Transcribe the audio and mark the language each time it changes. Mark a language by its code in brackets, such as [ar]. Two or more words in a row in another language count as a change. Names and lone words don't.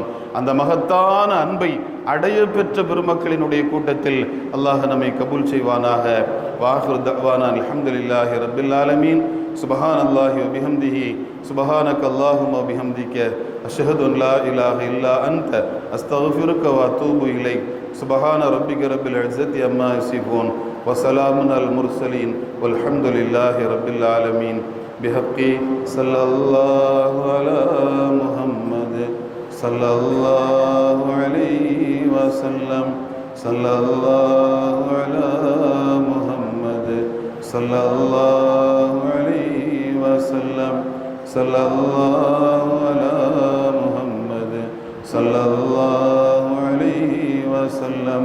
[ta] அந்த மகத்தான அன்பை அடைய பெற்ற பெருமக்களினுடைய கூட்டத்தில் அல்லாஹ் நம்மை கபூல் செய்வானாக. [ar] وآخر دعوانا الحمد لله رب العالمين. سبحان الله وبحمده سبحانك اللهم وبحمدك أشهد أن لا إله إلا أنت أستغفرك وأتوب إليك. سبحان ربك رب العزة عما يصفون وسلام على المرسلين والحمد لله رب العالمين. بحق صلى الله على محمد صلى الله عليه وسلم صلى الله على محمد صلى الله عليه وسلم صلى الله على محمد صلى الله عليه وسلم.